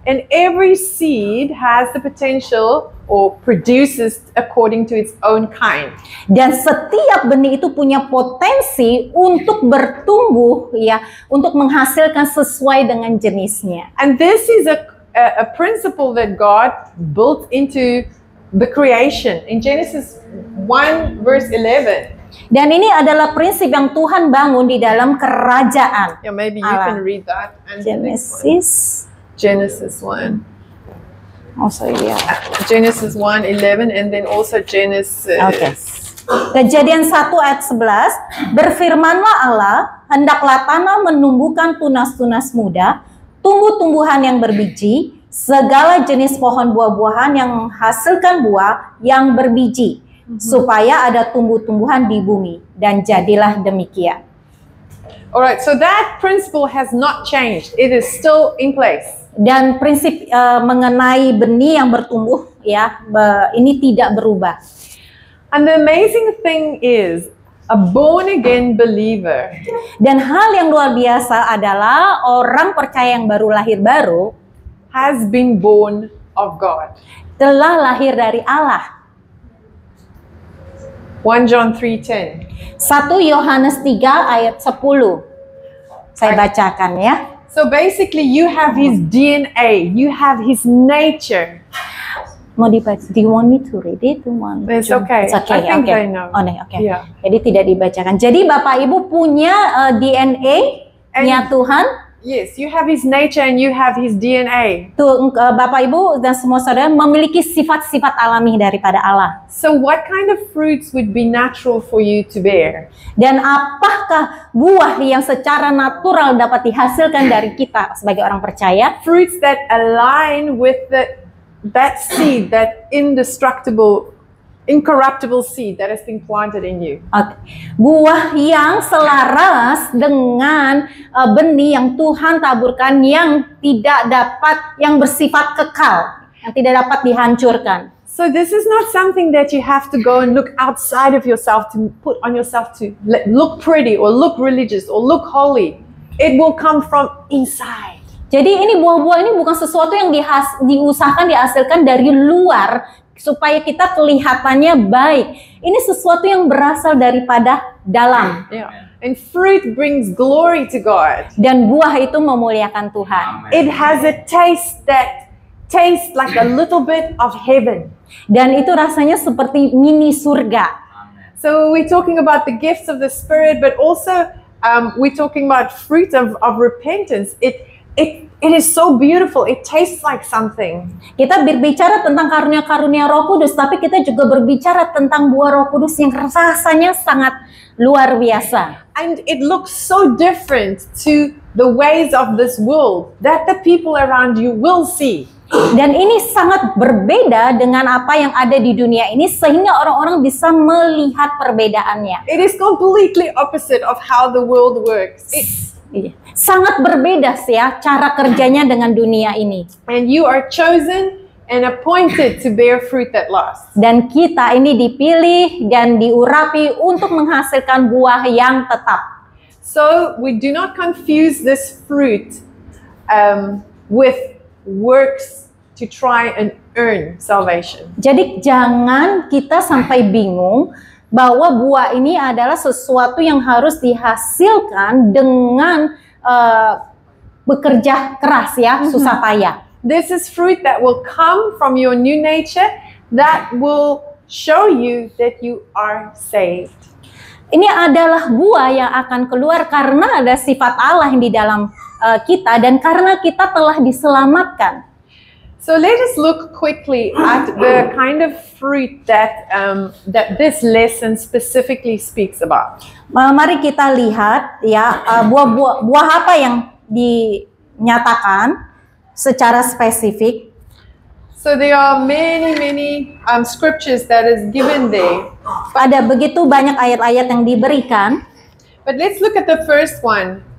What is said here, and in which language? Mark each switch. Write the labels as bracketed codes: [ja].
[en] And every seed has the potential or produces according to its own kind. [id] Dan setiap benih itu punya potensi untuk bertumbuh, ya, untuk menghasilkan sesuai dengan jenisnya. [en] And this is a principle that God built into the creation in Genesis 1 verse 11. [id] Dan ini adalah prinsip yang Tuhan bangun di dalam kerajaan. [en] Yeah, maybe you [id] Allah. [en] can read that. And the next one. Genesis. Genesis 1. Oh, sorry, ya. Genesis 1:11 and then also Genesis. [id] Okay. Kejadian 1 ayat 11, berfirmanlah Allah, hendaklah tanah menumbuhkan tunas-tunas muda, tumbuh-tumbuhan yang berbiji, segala jenis pohon buah-buahan yang menghasilkan buah yang berbiji, supaya ada tumbuh-tumbuhan di bumi. Dan jadilah demikian. [en] Alright, so that principle has not changed. It is still in place. [id] Dan prinsip mengenai benih yang bertumbuh, ya, ini tidak berubah. [en] And the amazing thing is, a born again believer [id] Dan hal yang luar biasa adalah orang percaya yang baru lahir baru [en] has been born of God. [id] telah lahir dari Allah. [en] 1 John 3:10. [id] 1 Yohanes 3 ayat 10. Saya bacakan ya. [en] So basically you have his DNA, you have his nature. [id] Mau dibaca? [en] Do you want me to read it? It's okay. It's okay. I think okay. I know. [id] Oh, oke. [en] Yeah. [id] Jadi tidak dibacakan. Jadi Bapak Ibu punya DNA-nya Tuhan. [en] Yes, you have his nature and you have his DNA. [id] Tuh, Bapak Ibu dan semua saudara memiliki sifat-sifat alami daripada Allah. [en] So what kind of fruits would be natural for you to bear? [id] Dan apakah buah yang secara natural dapat dihasilkan dari kita sebagai orang percaya? [en] Fruits that align with that seed, that incorruptible seed that has been planted in you. Okay. [id] Buah yang selaras dengan benih yang Tuhan taburkan, yang tidak dapat, yang bersifat kekal, yang tidak dapat dihancurkan. [en] So this is not something that you have to go and look outside of yourself to put on yourself to look pretty or look religious or look holy. It will come from inside. [id] Jadi ini buah-buah ini bukan sesuatu yang diusahakan dihasilkan dari luar supaya kita kelihatannya baik. Ini sesuatu yang berasal daripada dalam. [en] Yeah. And fruit brings glory to God. [id] Dan buah itu memuliakan Tuhan. [en] It has a taste that tastes like a little bit of heaven. [id] Dan itu rasanya seperti mini surga. [en] So we're talking about the gifts of the Spirit, but also we're talking about fruit of repentance. It is so beautiful. It tastes like something. [id] Kita berbicara tentang karunia-karunia Roh Kudus, tapi kita juga berbicara tentang buah Roh Kudus yang rasanya sangat luar biasa. [en] And it looks so different to the ways of this world that the people around you will see. [id] Dan ini sangat berbeda dengan apa yang ada di dunia ini, sehingga orang-orang bisa melihat perbedaannya. [en] It is completely opposite of how the world works. [id] Sangat berbeda sih ya cara kerjanya dengan dunia ini. [en] And you are chosen and appointed to bear fruit that lasts. [id] Dan kita ini dipilih dan diurapi untuk menghasilkan buah yang tetap. [en] So we do not confuse this fruit with works to try and earn salvation. [id] Jadi jangan kita sampai bingung bahwa buah ini adalah sesuatu yang harus dihasilkan dengan bekerja keras ya, susah payah. [en] This is fruit that will come from your new nature that will show you that you are saved. [id] Ini adalah buah yang akan keluar karena ada sifat Allah yang di dalam kita dan karena kita telah diselamatkan. [en] So let us look quickly at the kind of fruit that that this lesson specifically speaks about. [id] Mari kita lihat ya buah apa yang dinyatakan secara spesifik. [en] So there are many scriptures that is given there. [id] Ada begitu banyak ayat-ayat yang diberikan. [en] But let's look at the first one.